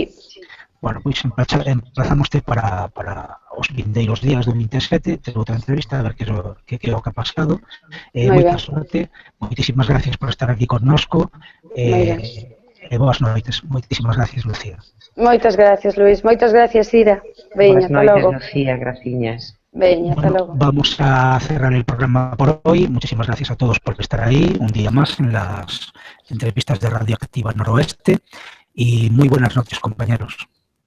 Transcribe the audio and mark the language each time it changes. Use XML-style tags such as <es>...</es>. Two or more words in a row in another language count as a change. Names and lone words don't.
<gl>Bueno, pois emplazamoste para os vindeiros días do 27, ter outra entrevista, a ver que é o que ha pasado. Moita sorte, moitísimas gracias por estar aquí connosco. E boas noites. Moitísimas gracias, Lucía. Moitas gracias, Luís. Moitas gracias, Ira. Veña, ata logo. Boas noites, Lucía, graciñas. Veña,</gl> <es>hasta luego. Vamos a cerrar el programa por hoy. Muchísimas gracias a todos por estar ahí un día más en las entrevistas de Radioactiva Noroeste y muy buenas noches, compañeros.</es>